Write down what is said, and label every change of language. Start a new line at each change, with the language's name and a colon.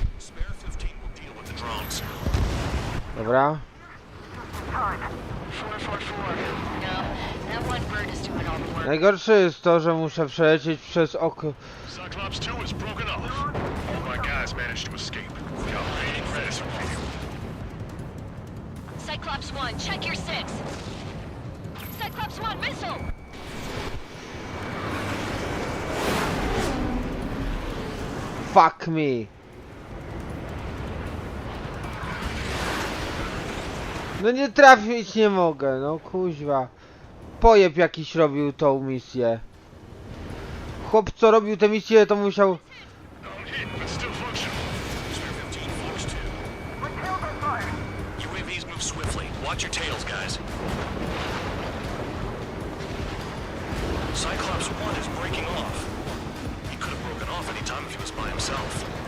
English: Spare 15 will deal with the drones.
Polish: Dobra.
English: 444. No, that one bird is doing all the work.
Polish: Najgorsze jest to, że muszę przelecieć przez oko.
English: Cyclops 2 is broken off. All my guys managed to escape. We are waiting for this field. Cyclops 1, check your 6. Cyclops 1, missile! Fuck me.
Polish: No nie trafić nie mogę, no kuźwa. Pojeb jakiś robił tą misję. Chłop co robił tę misję to musiał...
English: I'm hit, but still functional. Spare 15 Fox 2. UAVs move swiftly. Watch your tails, guys. Cyclops 1 is breaking off. He could have broken off any time if he was by himself.